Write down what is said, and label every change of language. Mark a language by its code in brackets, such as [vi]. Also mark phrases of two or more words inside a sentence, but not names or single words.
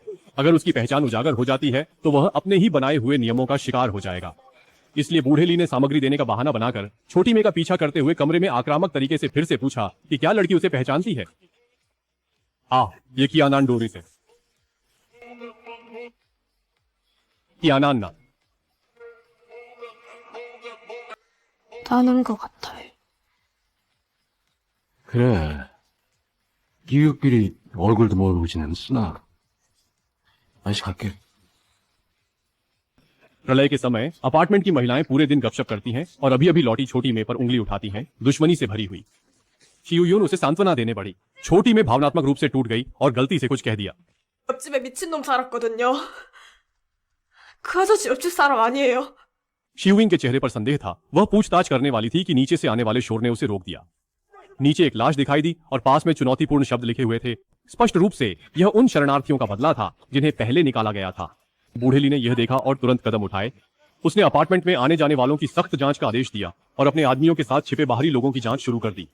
[hi] अगर उसकी पहचान उजागर हो जाती है तो वह अपने ही बनाए हुए नियमों का शिकार हो जाएगा। इसलिए बूढ़े ली ने सामग्री देने का बहाना बनाकर छोटी मे का पीछा करते हुए कमरे में आक्रामक तरीके से फिर से पूछा कि क्या लड़की उसे पहचानती है। ये कियानान डोरी से। कियानान ना। [ko] 나는 것 같아요. 그래. 이웃끼리 얼굴도 모르고 지내는구나. 다시 갈게. [hi] प्रलय के समय अपार्टमेंट की महिलाएं पूरे दिन गपशप करती हैं और अभी अभी लौटी छोटी में पर उंगली उठाती हैं, दुश्मनी से भरी हुई। शियुयुन उसे सांत्वना देने पड़ी। छोटी में भावनात्मक रूप से टूट गई और गलती से कुछ कह दिया। [ko] 옆집에 미친놈 살았거든요. 그 아저씨 옆집 사람 아니에요. [hi] शियुइंग के चेहरे पर संदेह था। वह पूछताछ करने वाली थी कि नीचे से आने वाले शोर ने उसे रोक दिया। नीचे एक लाश दिखाई दी और पास में चुनौतीपूर्ण शब्द लिखे हुए थे। स्पष्ट रूप से यह उन शरणार्थियों का बदला था जिन्हें पहले निकाला गया था। बूढ़ेली ने यह देखा और तुरंत कदम उठाए। उसने अपार्टमेंट में आने जाने वालों की सख्त जांच का आदेश दिया और अपने आदमियों के साथ छिपे बाहरी लोगों की जांच शुरू कर दी।